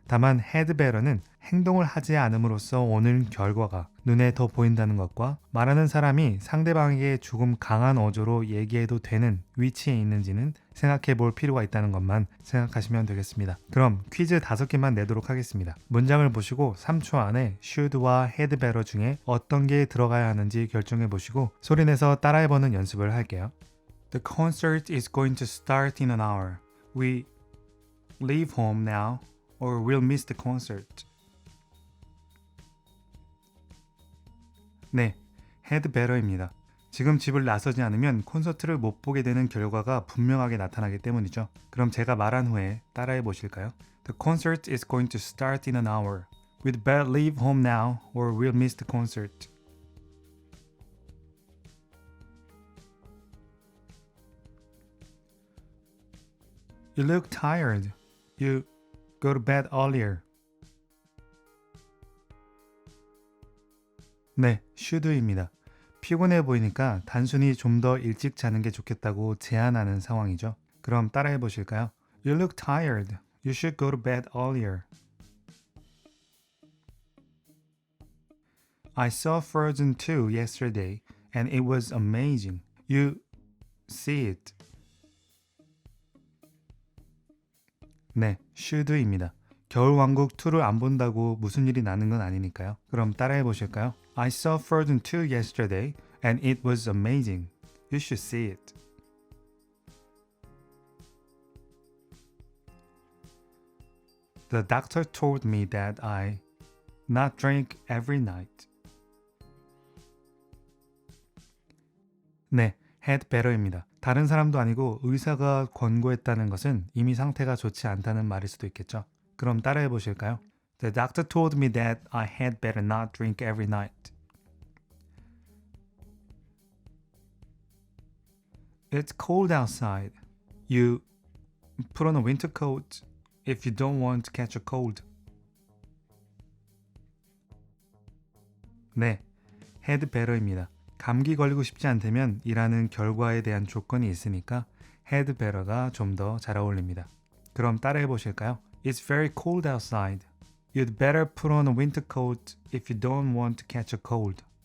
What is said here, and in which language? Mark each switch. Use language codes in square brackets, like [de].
[ko] 다만 had better는 행동을 하지 않음으로써 오는 결과가 눈에 더 보인다는 것과 말하는 사람이 상대방에게 조금 강한 어조로 얘기해도 되는 위치에 있는지는 생각해 볼 필요가 있다는 것만 생각하시면 되겠습니다. 그럼 퀴즈 5개만 내도록 하겠습니다. 문장을 보시고 3초 안에 should와 had better 중에 어떤 게 들어가야 하는지 결정해 보시고 소리내서 따라해보는 연습을 할게요. [en] The concert is going to start in an hour. We leave home now or we'll miss the concert. [ko] 네, had better입니다. 지금 집을 나서지 않으면 콘서트를 못 보게 되는 결과가 분명하게 나타나기 때문이죠. 그럼 제가 말한 후에 따라해 보실까요? [en] The concert is going to start in an hour. We'd better leave home now or we'll miss the concert. You look tired. You go to bed earlier. [ko] 네, should입니다. 피곤해 보이니까 단순히 좀 더 일찍 자는 게 좋겠다고 제안하는 상황이죠. 그럼 따라해 보실까요? [en] You look tired. You should go to bed earlier. I saw Frozen 2 yesterday and it was amazing. You see it. [ko] 네, should입니다. 겨울왕국 2를 안 본다고 무슨 일이 나는 건 아니니까요. 그럼 따라해 보실까요? [en] I saw Frozen 2 yesterday and it was amazing. You should see it. The doctor told me that I not drink every night. [ko] 네, had better입니다. 다른 사람도 아니고 의사가 권고했다는 것은 이미 상태가 좋지 않다는 말일 수도 있겠죠. 그럼 따라해 보실까요? [en] The doctor told me that I had better not drink every night. It's cold outside. You put on a winter coat if you don't want to catch a cold. [ko] 네, had better입니다. 감기 걸리고 싶지 않다면 이라는 결과에 대한 조건이 있으니까 had better가 좀 더 잘 어울립니다. 그럼 따라해 보실까요? [en] It's very cold outside. You'd better put on a winter coat if you don't want to catch a cold.